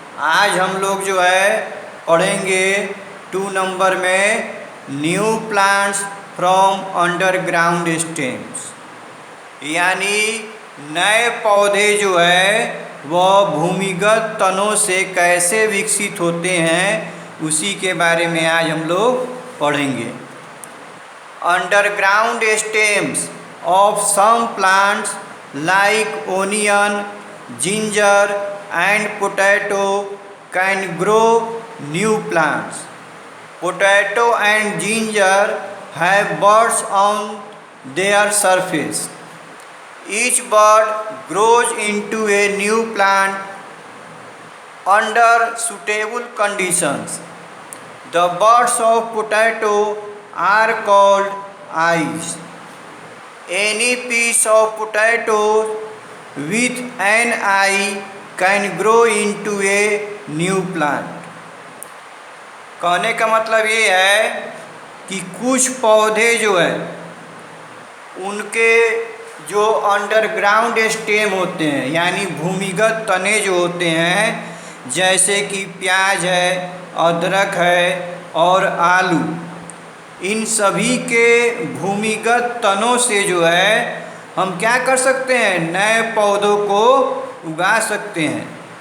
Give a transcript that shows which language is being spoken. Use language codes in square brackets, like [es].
[hi] आज हम लोग जो है पढ़ेंगे 2 नंबर में [en] new plants from underground stems [hi] यानी नए पौधे जो है वह भूमिगत तनों से कैसे विकसित होते हैं उसी के बारे में आज हम लोग पढ़ेंगे। [en] Underground stems of some plants like onion, ginger and potato can grow new plants. Potato and ginger have buds on their surface. Each bud grows into a new plant under suitable conditions. The buds of potato are called eyes. Any piece of potato with an eye can grow into a new plant. [hi] कहने का मतलब ये है कि कुछ पौधे जो है उनके जो अंडरग्राउंड स्टेम होते हैं यानी भूमिगत तने जो होते हैं, जैसे कि प्याज है, अदरक है और आलू, इन सभी के भूमिगत तनों से जो है हम क्या कर सकते हैं, नए पौधों को उगा सकते हैं।